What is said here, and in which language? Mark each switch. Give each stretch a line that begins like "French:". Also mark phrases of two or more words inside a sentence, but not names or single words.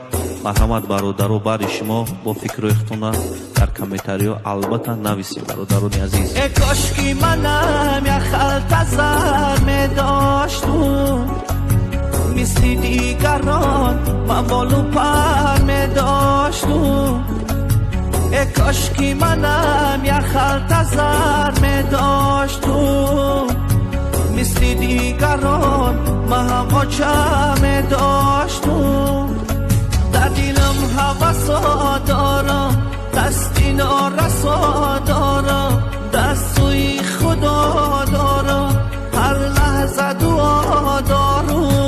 Tajik: марҳамат бародаро, бари шумо бо фикру ихтона дар комментариҳо албатта нависед бародарони азиз. кошки манам як халта зар медоштум, мисли дигарон ман болу пар медоштум.
Persian: کاشکی منم یک خلط زر می داشتم، مثل دیگران من هم آچه می داشتم. در دلم هوسا دارم، دستی نارسا دارم، دستوی خدا دارم، هر لحظه دعا دارم.